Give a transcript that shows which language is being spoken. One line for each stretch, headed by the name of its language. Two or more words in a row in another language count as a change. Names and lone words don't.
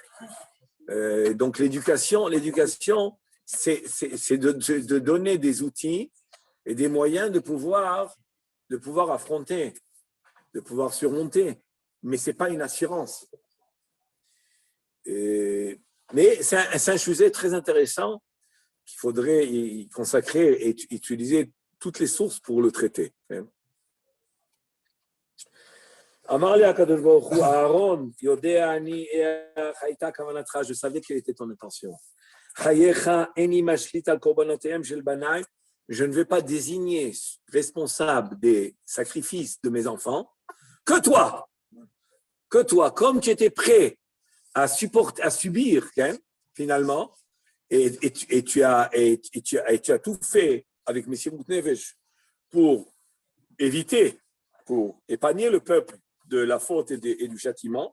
French: Donc, l'éducation, c'est de donner des outils et des moyens de pouvoir affronter, de pouvoir surmonter. Mais ce n'est pas une assurance. Mais c'est un sujet très intéressant qu'il faudrait y consacrer et utiliser toutes les sources pour le traiter.
Hebrew: אמר לי הקדוש ברוך הוא, אהרן, יודע אני הייתה כוונתך,
French: je savais quelle était ton intention.
Hebrew: חייך איני משליט על קרבנותיהם של בני,
French: je ne vais pas désigner responsable des sacrifices de mes enfants que toi, comme tu étais prêt à subir, finalement, et tu as tout fait avec
Hebrew: מסירות נפש
French: pour épargner le peuple de la faute et du châtiment.